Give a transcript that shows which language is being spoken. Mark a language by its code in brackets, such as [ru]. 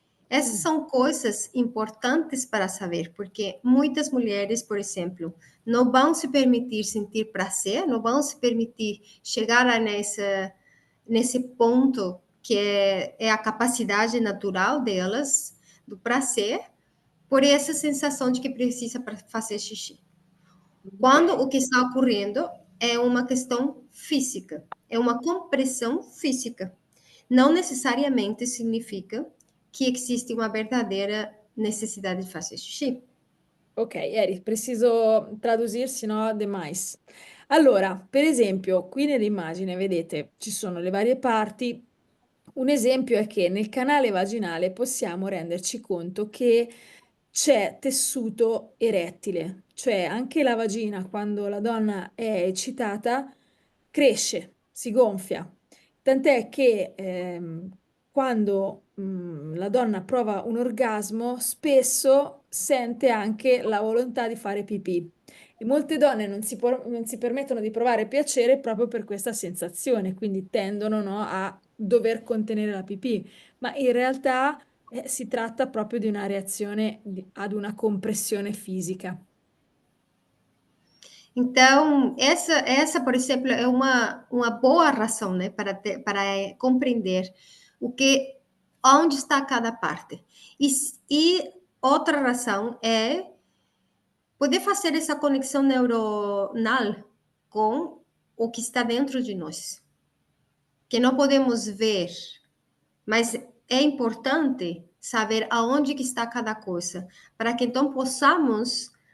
[pt] Essas são coisas importantes para saber, porque muitas mulheres, por exemplo, não vão se permitir sentir prazer, não vão se permitir chegar nesse ponto que é a capacidade natural delas, do prazer, por essa sensação de que precisa para fazer xixi. Quando Ok. o que está ocorrendo é uma questão física, é uma compressão física. Não necessariamente significa que existe uma verdadeira necessidade de fazer xixi. Ok, Eri, preciso tradursi, no? Demais. [it] Allora, per esempio, qui nell'immagine, vedete, ci sono le varie parti. Un esempio è che nel canale vaginale possiamo renderci conto che c'è tessuto erettile, cioè anche la vagina, quando la donna è eccitata, cresce, si gonfia. Tant'è che quando la donna prova un orgasmo, spesso sente anche la volontà di fare pipì. E molte donne non si permettono di provare piacere proprio per questa sensazione, quindi tendono, no, a dover contenere la pipì, ma in realtà si tratta proprio di una reazione ad una compressione fisica. [pt] Então, por exemplo, é uma boa razão, né, para compreender o que, onde está cada parte. E outra razão é poder fazer essa conexão neuronal com o que está dentro de nós, que não podemos ver, mas é importante saber aonde que está cada coisa, para que então possamos